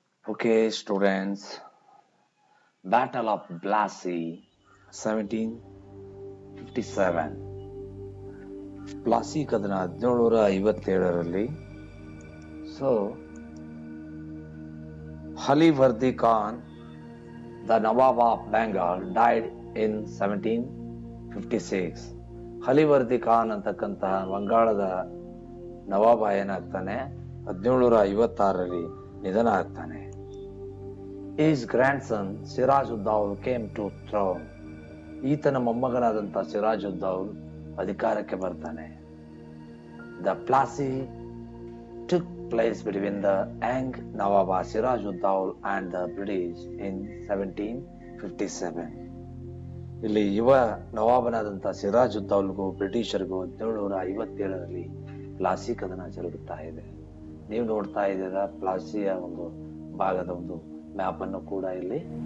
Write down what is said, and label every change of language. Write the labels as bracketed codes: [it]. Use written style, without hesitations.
[en] Okay, students, Battle of Plassey, 1757. [kn] Plassey ಕದನ 1757ರಲ್ಲಿ. [en] So Alivardi Khan, the nawab of Bengal, died in 1756. [kn] ಹಲಿವರ್ದಿ ಖಾನ್ ಅಂತಕ್ಕಂತಹ ಬಂಗಾಳದ ನವಾಬ ಏನಾಗ್ತಾನೆ 1756ರಲ್ಲಿ ನಿಧನ ಆಗ್ತಾನೆ. [en] His grandson Sirajuddaula came to throne. [kn] ಈತನ ಮೊಮ್ಮಗನಾದಂಥ ಸಿರಾಜುದ್ದೌಲ್ ಅಧಿಕಾರಕ್ಕೆ ಬರ್ತಾನೆ. [en] The Plassey took place between the young Nawab Sirajuddaulah and the British in 1757. [kn] ಇಲ್ಲಿ ಯುವ ನವಾಬನಾದಂಥ ಸಿರಾಜುದ್ದೌಲ್ಗೂ ಬ್ರಿಟಿಷರಿಗೂ 1757ರಲ್ಲಿ ಪ್ಲಾಸಿ ಕದನ ಜರುಗುತ್ತಾ ಇದೆ. ನೀವು ನೋಡ್ತಾ ಇದ್ದೀರಾ ಪ್ಲಾಸಿಯ ಒಂದು ಭಾಗದ ಒಂದು ಮ್ಯಾಪ್ ಅನ್ನು ಕೂಡ ಇಲ್ಲಿ.